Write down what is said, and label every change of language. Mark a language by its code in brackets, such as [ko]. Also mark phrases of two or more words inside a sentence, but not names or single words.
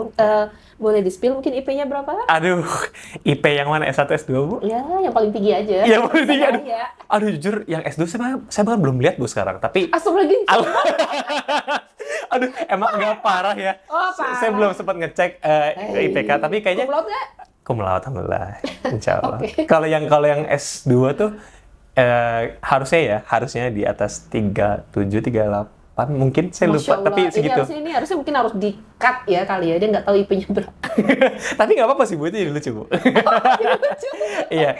[id] Boleh di-spill mungkin IP-nya berapa? Aduh, IP yang mana S1, S2 Bu? Ya, yang paling tinggi aja. Yang paling tinggi, aduh. Ya. Aduh jujur, yang S2 saya bahkan belum lihat Bu sekarang, tapi [ar] Astagfirullahaladzim. [id] aduh, emang nggak parah ya. Oh, parah. Saya belum sempat ngecek IPK, tapi kayaknya [la] Cum laude nggak? cum laude, [ar] alhamdulillah. Insya Allah. [id] Oke. Kalau yang S2 tuh harusnya di atas 37, 38 mungkin, saya [ar] Masya [id] lupa, [ar] Allah. [id] tapi segitu. Ini harusnya mungkin harus di-cut ya kali ya, dia nggak tahu IP-nya berapa. Tapi nggak apa-apa sih Bu, itu jadi lucu Bu. Iya,